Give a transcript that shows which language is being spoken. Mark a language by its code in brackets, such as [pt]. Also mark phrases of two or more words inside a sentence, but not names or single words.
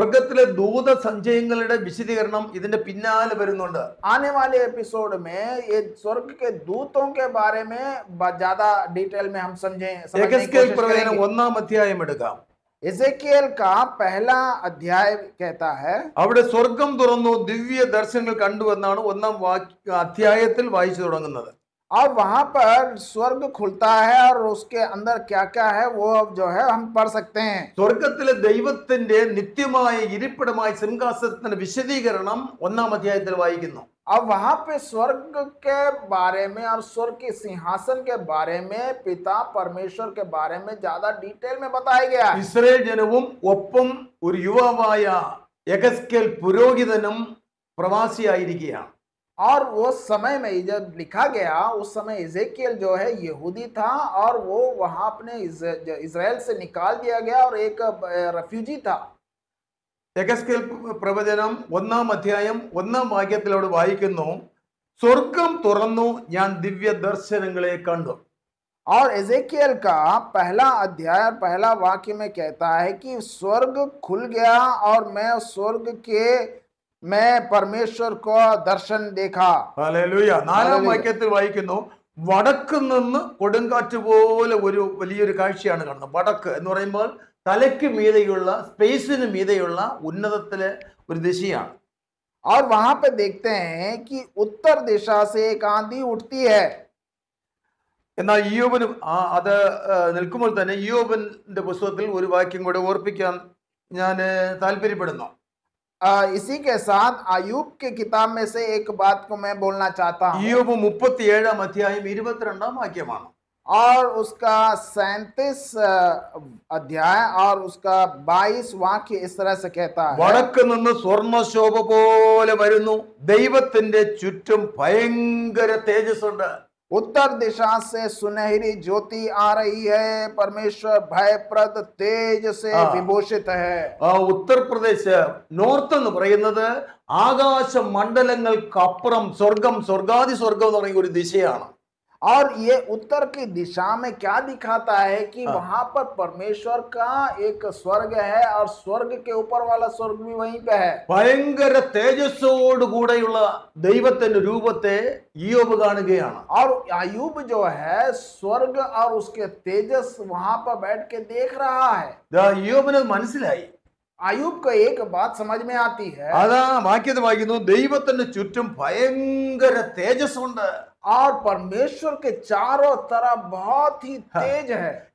[ml] സ്വർഗത്തിലെ ദൂത സഞ്ചയങ്ങളുടെ വിശദീകരണം ഇതിന്റെ പിന്നാലെ വരുന്നുണ്ട്. [hi] आने वाले एपिसोड में ये स्वर्ग के दूतों के बारे में ज्यादा डिटेल में हम समझने की [ml] യെഹെസ്കേൽ [hi] कोशिश [ml] പ്രവചനം [hi] करेंगे. [ml] 1-ാം അധ്യായം എടുക്കാം. [hi] एजेकियल का पहला अध्याय कहता है, [ml] അവിടെ സ്വർഗം തുറന്നു ദിവ്യ ദർശനങ്ങൾ കണ്ടു എന്നാണ് 1-ാം അധ്യായത്തിൽ വായിച്ചു തുടങ്ങുന്നത്. [hi] और वहां पर स्वर्ग खुलता है और उसके अंदर क्या क्या है वो जो है हम पढ़ सकते हैं. [ml] സ്വർഗത്തിലെ ദൈവത്തിന്റെ നിത്യമായ ഇരിപ്പിടമായ സിംഹാസനത്തിന്റെ വിശദീകരണം 1-ാം അധ്യായത്തിൽ വായിക്കുന്നു. [hi] अब वहां पे स्वर्ग के बारे में और स्वर्ग के सिंहासन के बारे में पिता परमेश्वर के बारे में ज्यादा डिटेल में बताया गया है. [ml] ഇസ്രായേൽ ജനവും ഒപ്പം ഒരു യുവാവായ യെഹെസ്കേൽ പുരോഹിതനും പ്രവാസിയായിരിക്കുകയാണ്. [hi] और वो समय में जब लिखा गया उस समय एजेकियल जो है यहूदी था और वो वहां अपने इजराइल से निकाल दिया गया और एक रेफ्यूजी था. [ml] യെഹെസ്കേൽ പ്രവചനം 1-ാം അധ്യായം 1-ാം വാക്യത്തിൽ അവിടെ വായിക്കുന്നു, സ്വർഗം തുറന്നു, ഞാൻ ദിവ്യ ദർശനങ്ങളെ കണ്ടു. [hi] और एजेकियल का पहला अध्याय पहला वाक्य में कहता है कि स्वर्ग खुल गया और मैं स्वर्ग के मैं परमेश्वर को दर्शन देखा। [ml] ഹല്ലേലൂയ. നാലാം ഹല്ലേലൂയ. വാക്യത്തിൽ വായിക്കുന്നു, വടക്ക് നിന്ന് കൊടുങ്കാറ്റ് പോലെ ഒരു വലിയൊരു കാഴ്ചയാണ് കാണുന്നത്. വടക്ക് എന്ന് പറയുമ്പോൾ തലയ്ക്ക് മീതെയുള്ള, സ്പേസിന് മീതെയുള്ള ഉന്നതത്തിലെ ഒരു ദിശയാണ്. [hi] और वहां पे देखते हैं कि उत्तर दिशा से एक आंधी उठती है। [ml] എന്നാൽ ഇയ്യോബിന് അത് നിൽക്കുമ്പോൾ തന്നെ ഇയ്യോബിന്റെ പുസ്തകത്തിൽ ഒരു വാക്യം കൂടെ ഓർപ്പിക്കാൻ ഞാൻ താല്പര്യപ്പെടുന്നു. [hi] इसी के साथ अयूब के किताब में से एक बात को मैं बोलना चाहता हूँ। [ml] ഇയ്യോബ് 37 അധ്യായം 22 വാക്യമാണ്. [hi] और उसका 37 अध्याय और उसका 22 वाक्य इस तरह से कहता है, [ml] വടക്ക് നിന്ന് സ്വർണ്ണശോഭ പോലെ വരുന്നു, ദൈവത്തിന്റെ ചുറ്റും ഭയങ്കര തേജസ്സുണ്ട്. [hi] उत्तर दिशा से सुनहरी ज्योति आ रही है, परमेश्वर भयप्रद तेज से विभूषित है। [ml] ഉത്തർപ്രദേശ് നോർത്ത് എന്ന് പറയുന്നത് ആകാശ മണ്ഡലങ്ങൾക്കപ്പുറം സ്വർഗം, സ്വർഗാദി സ്വർഗം എന്ന് പറയുന്ന ഒരു ദിശയാണ്. [hi] और ये उत्तर की दिशा में क्या दिखाता है कि वहां पर परमेश्वर का एक स्वर्ग है और स्वर्ग के ऊपर वाला स्वर्ग भी वहीं पे है। [ml] ഭയങ്കര തേജസ്സോട് കൂടെയുള്ള ദൈവത്തിന്റെ രൂപത്തെ ഇയ്യോബ് കാണുകയാണ്. [hi] और अयूब जो है स्वर्ग और उसके तेजस वहां पर बैठ के देख रहा है। [ml] ഇയ്യോബിന് മനസ്സിലായി. [hi] अयूब को एक बात समझ में आती है, [ml] അതാ വാക്യത്തിൽ വായിക്കുന്നു, ദൈവത്തിന്റെ ചുറ്റും ഭയങ്കര തേജസ്സുണ്ട്. [hi] और परमेश्वर के चारों तरफ बहुत ही तेज है।